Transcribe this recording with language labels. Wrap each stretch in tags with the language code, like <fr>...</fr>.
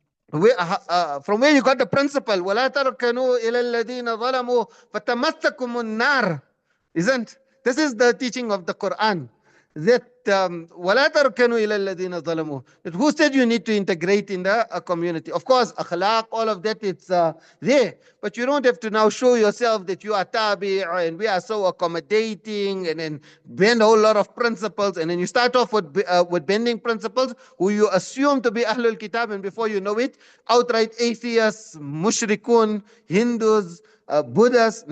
<en>From where you got the principle,</en> <ar>وَلَا تَرْكَنُوا إِلَى الَّذِينَ ظَلَمُوا فَتَمَسَّكُمُ النَّارِ.</ar> <en>Isn't? This is the teaching of the Quran. That</en> <ar>وَلَا تَرْكَنُوا إِلَى الَّذِينَ ظَلَمُوا.</ar> <en>That who said you need to integrate in the community? Of course, akhlaq, all of that, it's there. But you don't have to now show yourself that you are tabi and we are so accommodating and then bend a whole lot of principles. And then you start off with bending principles who you assume to be Ahlul Kitab, and before you know it, outright atheists, mushrikun, Hindus, Buddhas.</en>